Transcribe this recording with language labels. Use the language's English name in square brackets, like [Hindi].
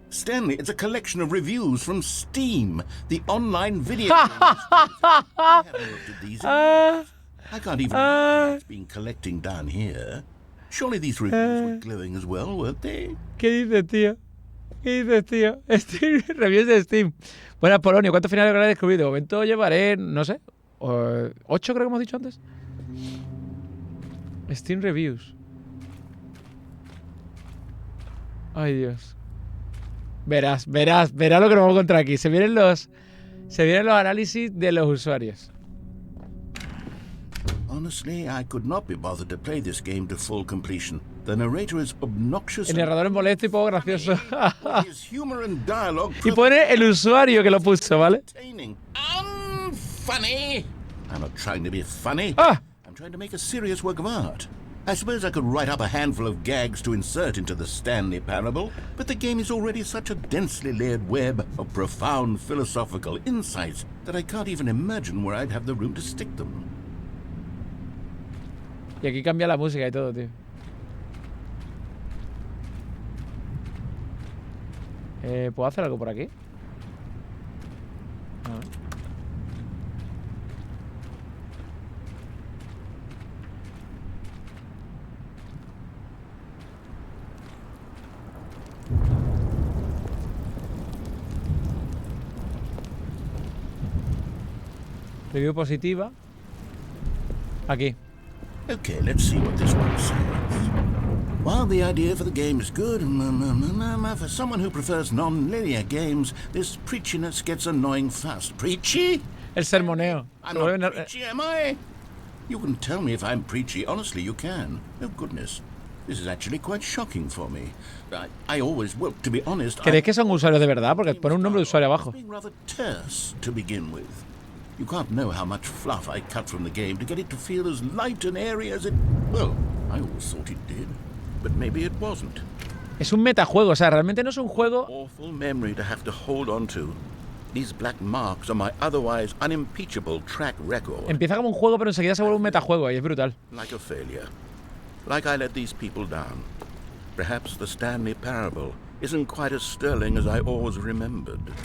[English] Stanley, it's a collection of reviews from Steam, the online video. I haven't looked at these in years. I can't even imagine it's been collecting down here. Surely these reviews were glowing as well, weren't they? [Spanish] ¿Qué dices, tío? ¿Qué dices, tío? Steam, reviews de Steam. Buenas, Polonio. ¿Cuántos finales habrás descubierto? De momento llevaré, no sé, 8 creo que hemos dicho antes. [English] Steam Reviews. [Spanish] Ay, Dios. Verás lo que nos vamos a encontrar aquí. Se vienen los análisis de los usuarios. [English] Honestly, I could not be bothered to play this game to full completion. The narrator is obnoxious. [Spanish] El narrador es molesto y poco gracioso. [English] His humor and dialogue [Spanish] Y pone el usuario que lo puso, ¿vale? [English] Unfunny. I'm not trying to be funny. Ah. I'm trying to make a serious work of art. I suppose I could write up a handful of gags to insert into the Stanley Parable, but the game is already such a densely layered web of profound philosophical insights that I can't even imagine where I'd have the room to stick them. [Spanish] Y aquí cambia la música y todo, tío. ¿Puedo hacer algo por aquí? Ah. Review positiva. Aquí. [English] Okay, let's see what this one says. While the idea for the game is good, for someone who prefers non-linear games, this preachiness gets annoying fast. Preachy? [Spanish] El sermoneo. [English] I'm not preachy, am I? You can tell me if I'm preachy. Honestly, you can. Oh, goodness. This is actually quite shocking for me. I always, well, to be honest... [Spanish] ¿Crees que son usuarios de verdad? Porque pone un nombre de usuario abajo. [English] Being rather terse to begin with. You can't know how much fluff I cut from the game to get it to feel as light and airy as it... Well, I always thought it did. But maybe it wasn't. [Spanish] Es un metajuego, o sea, realmente no es un juego... [English] Awful memory to have to hold on to. These black marks are my otherwise unimpeachable track record. [Spanish] Empieza como un juego, pero enseguida se vuelve un metajuego y es brutal. [English] Like a failure. Like I let these people down. Perhaps the Stanley Parable isn't quite as sterling as I always remembered.